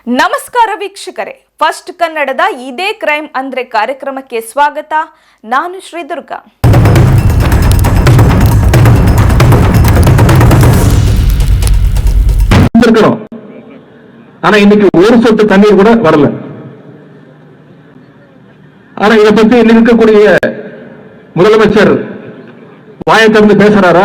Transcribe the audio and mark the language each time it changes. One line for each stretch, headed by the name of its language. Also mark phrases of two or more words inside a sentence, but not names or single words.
Kannada: ನಮಸ್ಕಾರ ವೀಕ್ಷಕರೇ, ಫಸ್ಟ್ ಕನ್ನಡದ ಇದೇ ಕ್ರೈಮ್ ಅಂದ್ರೆ ಕಾರ್ಯಕ್ರಮಕ್ಕೆ ಸ್ವಾಗತ. ನಾನು ಶ್ರೀದುರ್ಗಾ.
Tamil: ஆனா இன்னைக்கு ஒரு சொட்டு தண்ணீர் கூட வரல. ஆனா இதை பத்தி இன்னைக்கு இருக்கக்கூடிய முதலமைச்சர் வாயை திறந்து பேசுறாரா?